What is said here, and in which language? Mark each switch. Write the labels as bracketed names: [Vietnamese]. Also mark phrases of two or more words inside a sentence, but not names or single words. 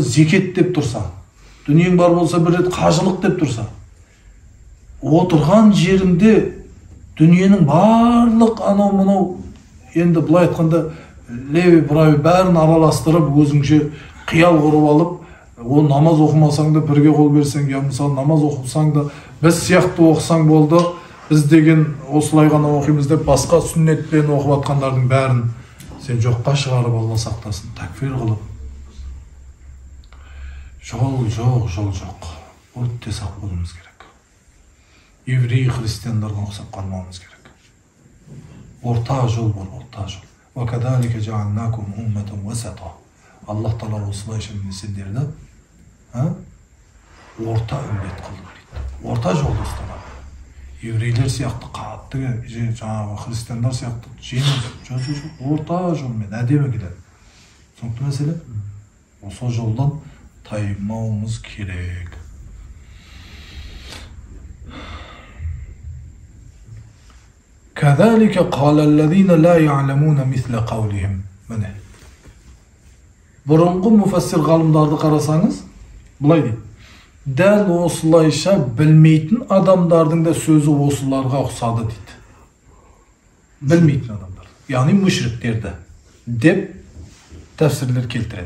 [Kazakh] зекет деп тұрса, дүниең бар болса бір рет қажылық деп тұрса, отырған жеріңде дүниенің барлық анау-мынау, енді былай айтқанда [Russian] леви прави [Kazakh] бәрін араластырып, өзіңше қиял құрып алып, ол намаз оқымасаң да бірге қол берсең, я мысалы намаз оқысаң да біз сияқты оқысаң болды, біз деген осылай ғана оқимыз деп басқа сүннетпен оқып атқандардың бәрін сен жоққа шығарып, Алла сақтасын, такфир қылып. Жол жоқ. Өте сақ болуымыз керек. Еврей христиандарға ұқсап қалмауымыз керек. Орта жол бар, орта жол. [Arabic] وَكَذَلِكَ جَعَلْنَاكُمْ أُمَّةً وَسَطًا. [Kazakh] Аллах Тағала осылайша сендерді орта үмбет қылды дейді. Орта жолды ұстанады. Еврейлер сияқты қатты, жаңағы христиандар сияқты жеңіл, орта жолмен әдемі келеді. Сондықтан мәселе, осы жолдан таймауымыз керек. [Arabic] كَذَلِكَ قَالَ الَّذِينَ لَا يَعْلَمُونَ مِثْلَ قَوْلِهِمْ. [Kazakh] Міне. Бұрынғы мұфассир ғалымдарды қарасаңыз, бұлай дейді. Дәл осылайша білмейтін адамдардың да сөзі осыларға ұқсады дейді. Білмейтін адамдар. Яғни мүшриктерді деп тәфсірлер келтіреді.